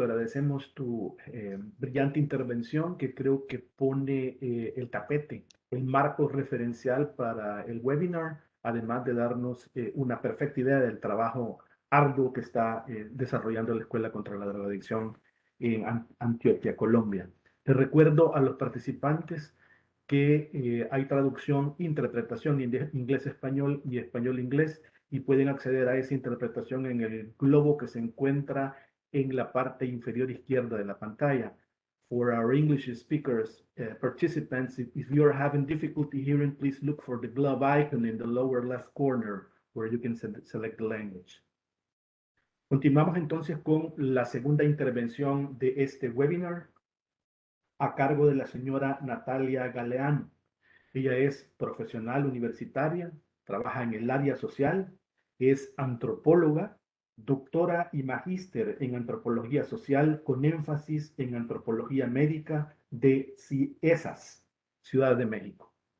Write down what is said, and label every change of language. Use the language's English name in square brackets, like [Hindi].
[Spanish] Agradecemos tu brillante intervención que creo que pone el tapete, el marco referencial para el webinar, además de darnos una perfecta idea del trabajo arduo que está desarrollando la Escuela contra la Drogadicción en Antioquia, Colombia. Te recuerdo a los participantes que hay traducción, interpretación inglés-español y español-inglés y pueden acceder a esa interpretación en el globo que se encuentra en la parte inferior izquierda de la pantalla. [English] For our English speakers, participants, if you are having difficulty hearing, please look for the globe icon in the lower left corner where you can select the language. [Spanish] Continuamos entonces con la segunda intervención de este webinar a cargo de la señora Natalia Galeano. Ella es profesional universitaria, trabaja en el área social, es antropóloga, doctora y magíster en antropología social con énfasis en antropología médica de CIESAS, Ciudad de México.